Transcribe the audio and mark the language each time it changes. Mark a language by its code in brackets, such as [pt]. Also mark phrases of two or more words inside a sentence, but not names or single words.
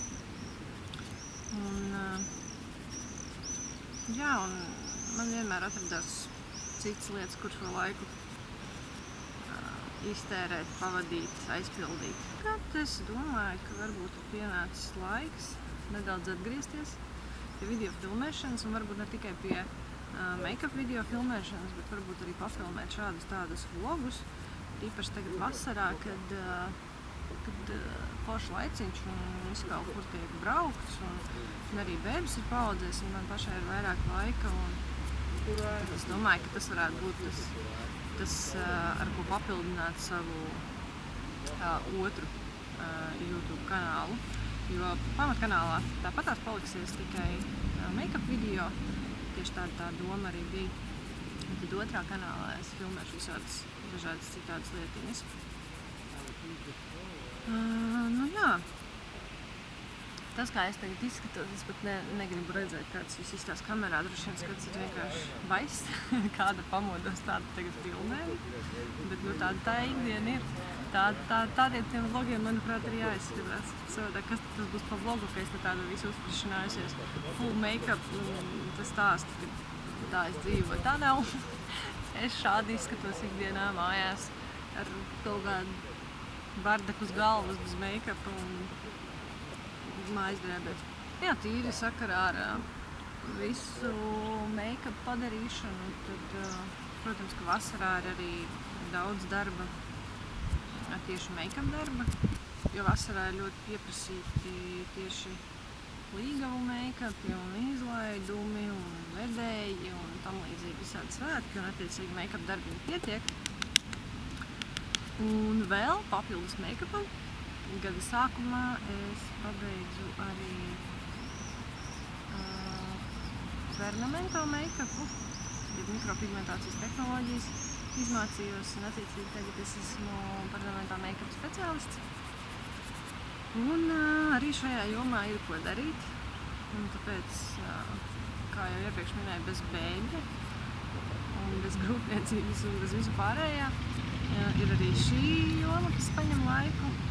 [lv] Un, jā, un man vienmēr atradās citas lietas, kur šo laiku iztērēt, pavadīt, aizpildīt. Tad es domāju, ka varbūt ir pienācis laiks nedaudz atgriezties pie video filmēšanas, un varbūt ne tikai pie make-up video filmēšanas, bet varbūt arī pafilmēt šādus tādus vlogus. Īpaši tagad vasarā, kad foršs laiciņš un viss kaut kur tiek braukts, un arī bēbis ir paaudzies, un man pašai ir vairāk laika, un es domāju, ka tas varētu būt tas, ar ko papildināt savu otru YouTube kanālu, jo pamatkanālā tāpatās paliksies tikai make-up video, tieši tā doma arī bija. Un tad otrā kanālā es filmēšu visādas dažādas citādas lietiņas. Nu jā, tas, kā es tagad izskatos, es pat negribu redzēt, kāds viss izstās kamerā, droši vien skatīsiet vienkārši baiss, kāda pamodos tāda tagad filmēju, bet nu tāda tā ikdiena ir. Tādiem tiem vlogiem, manuprāt, ir jāizskatās. Savādāk, kas tas būs pa vlogu, ka es te tādu visu uzfrišinājusies, [en] full make-up, [lv] tas stāstu, ka tā es dzīvoju. Tā nav. Es šādi izskatos ikdienā mājās ar kaut kādu bardaku uz galvas bez make-up un mājas drēbēs. Jā, tīri sakarā ar visu make-up padarīšanu, tad, protams, ka vasarā ir arī daudz darba, tieši make-up darba, jo vasarā ir ļoti pieprasīti tieši līgavu make-upi un izlaidumi un vedēji un tam līdzīgi visādi svētki, un attiecīgi make-up darbi pietiek. Un vēl papildus make-upam gada sākumā es pabeidzu arī permanento make-upu, mikropigmentācijas tehnoloģijas izmācījos, un attiecīgi tagad es esmu permanentā make-up speciālists. Un arī šajā jomā ir ko darīt, un tāpēc, kā jau iepriekš minēju, bez bēļa un bez rūpniecības un bez visu pārējā. Ir arī šī joma, kas paņem laiku.